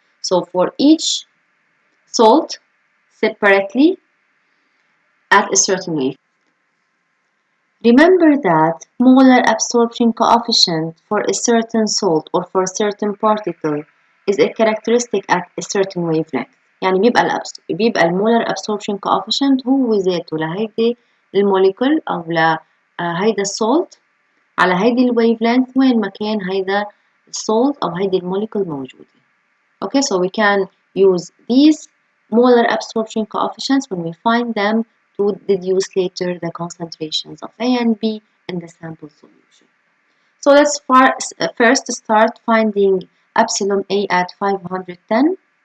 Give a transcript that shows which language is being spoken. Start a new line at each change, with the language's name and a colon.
English: So for each salt separately at a certain wave. Remember that molar absorption coefficient for a certain salt or for a certain particle is a characteristic at a certain wavelength.
Arabic: يعني بيبقى المولر absorption coefficient هو ذاته لهيدي الموليكول أو لهيدا السولت على هيدي الويفلينث وين ما كان هيدا السولت أو هيدي الموليكول موجودة.
English: Okay, so we can use these molar absorption coefficients when we find them to deduce later the concentrations of A and B in the sample solution. So let's first start finding epsilon A at 510.